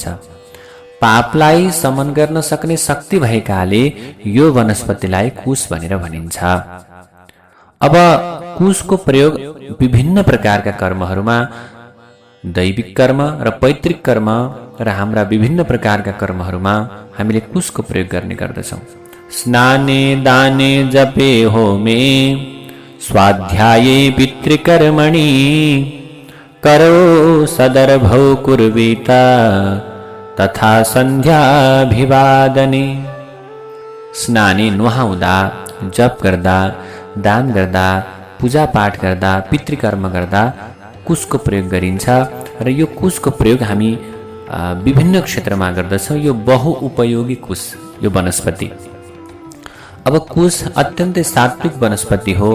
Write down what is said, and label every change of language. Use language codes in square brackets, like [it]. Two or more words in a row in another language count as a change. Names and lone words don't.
[ne] पापलाई समन गर्न सक्ने शक्ति भएकाले यो वनस्पतिलाई कुश भनेर भनिन्छ। अब कुशको प्रयोग विभिन्न प्रकारका कर्महरूमा, दैविक कर्म र पैतृक कर्म र हाम्रा विभिन्न प्रकारका कर्महरूमा हामीले कुशको प्रयोग गर्ने गर्दछौँ। [sa] स्नाने दाने जपे होमे स्वाध्याये पितृकर्मणि करो सदर्भौ कुर्वीत तथा सन्ध्याभिवादने। [ne] स्नाने नुहाउँदा, जप गर्दा, दान गर्दा, पूजापाठ गर्दा, पितृकर्म गर्दा कुशको प्रयोग गरिन्छ र यो कुशको प्रयोग हामी विभिन्न क्षेत्रमा गर्दछौँ। यो बहुउपयोगी कुश, यो वनस्पति। अब कुश अत्यन्तै सात्विक वनस्पति हो।